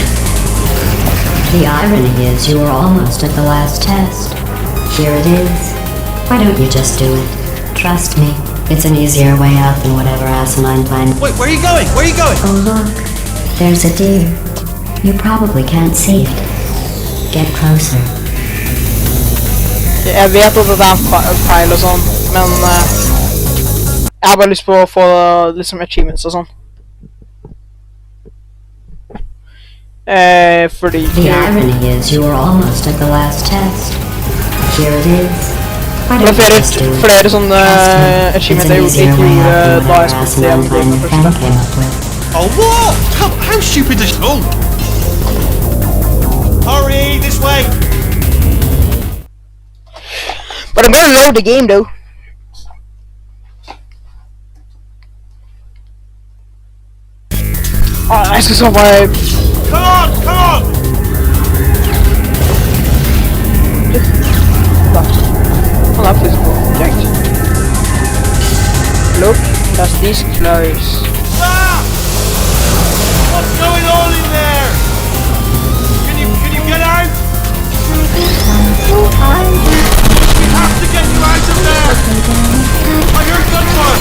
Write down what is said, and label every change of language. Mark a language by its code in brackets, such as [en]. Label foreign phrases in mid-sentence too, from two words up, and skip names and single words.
[en] The irony is you were almost at the last test. Here it is. Why don't you just do it? Trust me, it's an easier way out than whatever asinine plan. Wait, where are you going? Where are you going? Oh look, there's a deer. You probably can't see it. Get closer. [no] Jeg vet at det er en feil og sånn, men jeg har bare lyst på å få liksom achievements og sånn. Fordi... [en] The irony is you were almost at the last test. Here it is. Why [no] Det [en] don't [no] er [en] you just do it? [no] flere sånne [en] Trust me, it's [no] achievements an jeg [en] easier [no] ikke [en] way [no] gjorde [en] out than [no] da jeg [en] whatever [no] spilte [en] asinine [no] gjennom det [en] plan your [no] første. [en] friend came up with. Oh, what? How stupid is... Oh! Hurry, this way! But I'm gonna load the game though. [no] Jeg skal så bare... [en] Come on, come on! [no] Han er faktisk på direkt. [en] Look, that's these clothes. Ah! What's going on in there? Can you get out? We have to get you out of there! I heard gunfire!